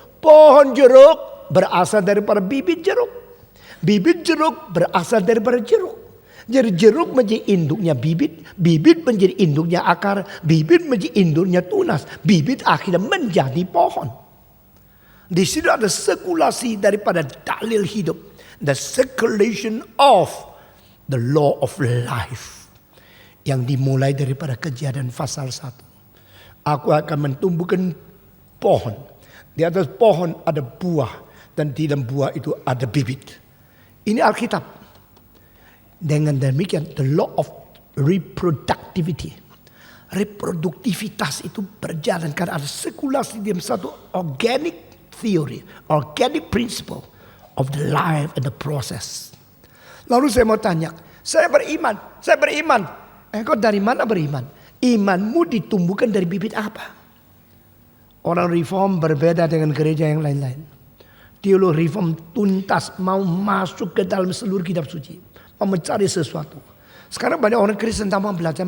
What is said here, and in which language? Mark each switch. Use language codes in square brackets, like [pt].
[id] Pohon jeruk berasal daripada bibit jeruk. Bibit jeruk berasal daripada jeruk. Jadi jeruk menjadi induknya bibit. Bibit menjadi induknya akar. Bibit menjadi induknya tunas. Bibit akhirnya menjadi pohon. Di situ ada sirkulasi daripada dalil hidup. [en] The circulation of the law of life. [id] Yang dimulai daripada Kejadian pasal 1. Aku akan mentumbuhkan pohon. Di atas pohon ada buah. Dan di dalam buah itu ada bibit. Ini Alkitab. Dengan demikian [en] the law of reproductivity. [id] Reproduktivitas itu berjalan. Karena ada sirkulasi di dalam satu [en] organic theory. Organic principle of the life and the process. [id] Lalu saya mau tanya. Saya beriman. Engkau dari mana beriman? Imanmu ditumbuhkan dari bibit apa? Orang reform berbeda dengan gereja yang lain-lain. Teologi reform tuntas mau masuk ke dalam seluruh kitab suci. Mau mencari sesuatu. Sekarang banyak orang Kristen tak mau belajar.